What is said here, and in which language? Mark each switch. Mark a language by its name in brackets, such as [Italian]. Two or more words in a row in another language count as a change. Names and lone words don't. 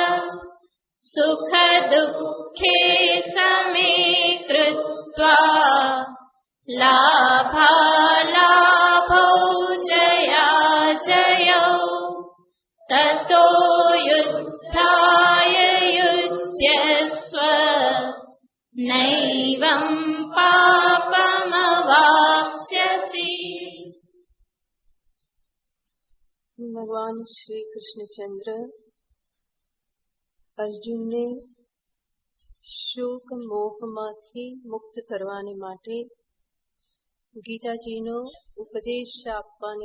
[Sanskrit] सुखदुःखे समे कृत्वा लाभालाभौ जयाजयौ ततो युद्धाय युज्यस्व नैवं पापमवाप्स्यसि। [Gujarati] ભગવાન શ્રી કૃષ્ણચંદ્ર અર્જુનને શોક મોહમાંથી મુક્ત કરવાને માટે ગીતાજીનો ઉપદેશ આપવાને